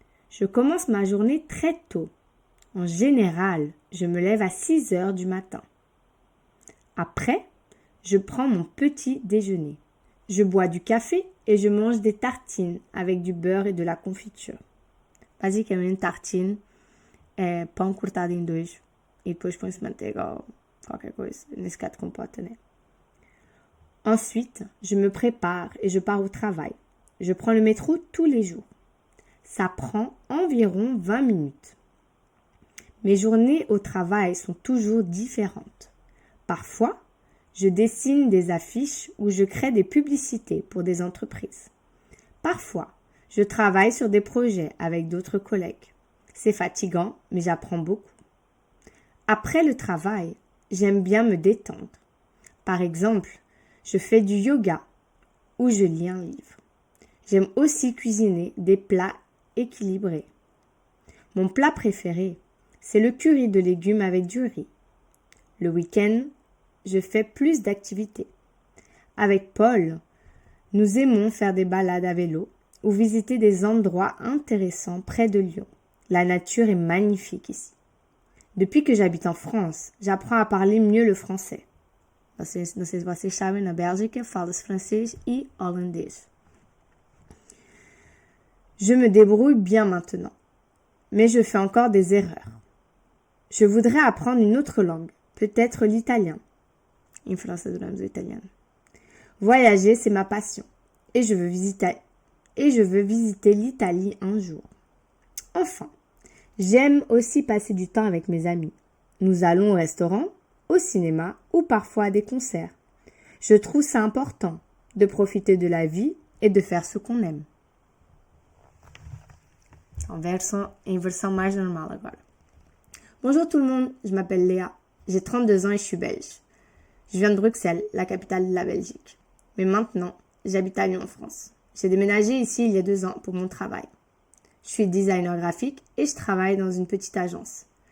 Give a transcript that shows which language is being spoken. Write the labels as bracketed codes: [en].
[fr] Je commence ma journée très tôt. En général, je me lève à 6 heures du matin. Après, je prends mon petit déjeuner. Je bois du café et je mange des tartines avec du beurre et de la confiture. [pt] Basicamente, tartine é pão cortado em dois e depois põe-se manteiga ou qualquer coisa. Nesse caso, compota, né? [fr] Ensuite, je me prépare et je pars au travail. Je prends le métro tous les jours. Ça prend environ 20 minutes. Mes journées au travail sont toujours différentes. Parfois, je dessine des affiches ou je crée des publicités pour des entreprises. Parfois, je travaille sur des projets avec d'autres collègues. C'est fatigant, mais j'apprends beaucoup. Après le travail, j'aime bien me détendre. Par exemple, je fais du yoga ou je lis un livre. J'aime aussi cuisiner des plats équilibrés. Mon plat préféré, c'est le curry de légumes avec du riz. Le week-end, je fais plus d'activités. Avec Paul, nous aimons faire des balades à vélo ou visiter des endroits intéressants près de Lyon. La nature est magnifique ici. Depuis que j'habite en France, j'apprends à parler mieux le français. [pt] Não sei se vocês sabem, na Bélgica fala-se francês e holandês. [fr] Je me débrouille bien maintenant, mais je fais encore des erreurs. Je voudrais apprendre une autre langue, peut-être l'italien. [pt] Em França adoramos o italiano. [fr] Voyager, c'est ma passion, et je veux visiter l'Italie un jour. Enfin, j'aime aussi passer du temps avec mes amis. Nous allons au restaurant, au cinéma ou parfois à des concerts. Je trouve ça important de profiter de la vie et de faire ce qu'on aime. [pt] Em versão mais normal agora. [fr] Bonjour tout le monde, je m'appelle Léa. J'ai 32 ans et je suis belge. Je viens de Bruxelles, la capitale de la Belgique. Mais maintenant, j'habite à Lyon en France. J'ai déménagé ici il y a 2 ans pour mon travail. Je suis designer graphique et je travaille dans une petite agence.